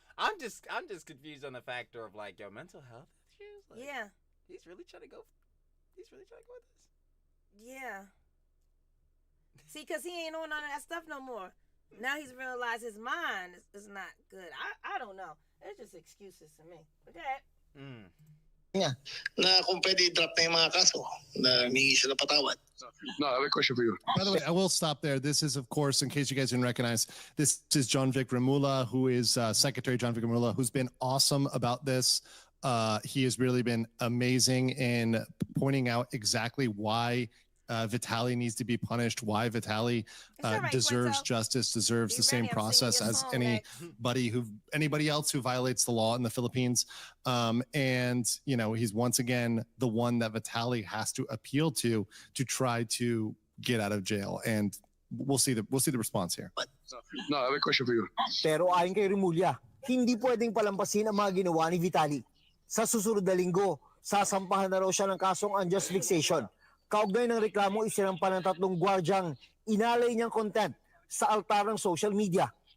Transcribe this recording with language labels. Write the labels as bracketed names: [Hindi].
[English] I'm just confused on the factor of like, yo, mental health issues. Like, Yeah. He's really trying to go with this. Yeah. See, because he ain't on none of that stuff no more. Now he's realized his mind is not good. I don't know. It's just excuses to me. Okay. [Filipino] Na kung pwede i-drop na yung mga kaso na humingi siya ng patawad. [English] No, I have a question for you. By the way, I will stop there. This is, of course, in case you guys didn't recognize, this is John Vic Ramula, who is Secretary John Vic Ramula, who's been awesome about this. He has really been amazing in pointing out exactly why Vitali needs to be punished, why Vitali deserves justice, deserves the same process as anybody else who violates the law in the Philippines. And you know, he's once again the one that Vitali has to appeal to try to get out of jail. And we'll see the response here. No, I have a question for you. [Filipino] Pero ayon kay Remulla, hindi pwedeng palampasin ang mga ginawa ni Vitali. Sa susunod na linggo, sasampahan na raw siya ng kasong unjust vexation. Kaugnay ng reklamo, isinampa ng 3 gwardyang inalay niyang content sa altar ng social media.